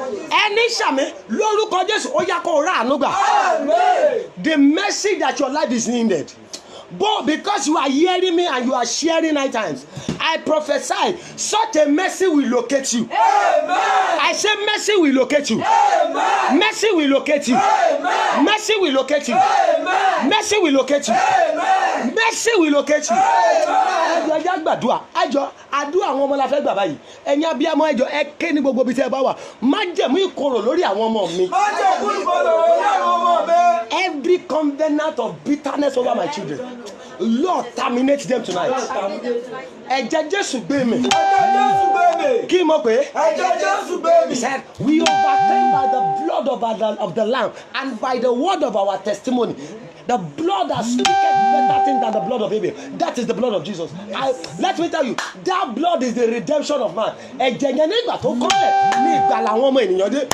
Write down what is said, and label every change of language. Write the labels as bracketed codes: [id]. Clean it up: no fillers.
[yo] Ẹni sàmì lórúkọ Jésù ó yá kó rà àánú gbà. [en] The mercy that your life is needed. But because you are hearing me and you are sharing 9 times, I prophesy such a mercy will locate you. Amen. I say mercy will locate you. Amen. Mercy will locate you. Amen. Mercy will locate you. Amen. Mercy will locate you. Amen. Mercy will locate you. [yo] Ẹjọ́ ẹjọ́ gbàdúrà ẹjọ́ àdúrà àwọn ọmọ la fẹ́ gbà báyìí ẹ̀yin abiyamọ ẹjọ́ ẹ ké ní gbogbo ibi tí ẹ bá wà má jẹ̀mú ìkorò lórí àwọn ọmọ mi. Má jẹ̀mú ìkorò lórí àwọn ọmọ mi. [en] Every covenant of bitterness over my children, Lord, terminate them tonight. [yo] Ẹ̀jẹ̀ Jésù gbé mi. Ẹ̀jẹ̀ Jésù gbé mi. Kí mo pè é? Ẹ̀jẹ̀ Jésù gbé mi. [en] He said, we overcame by the blood of the Lamb and by the word of our testimony. The blood that speaketh better things than the blood of Abel. That is the blood of Jesus. Let me tell you, that blood is the redemption of man. [yo] Ẹ̀jẹ̀ yẹn nígbà tó kọ́lẹ̀ ní ìgbàlà àwọn ọmọ ènìyàn dé.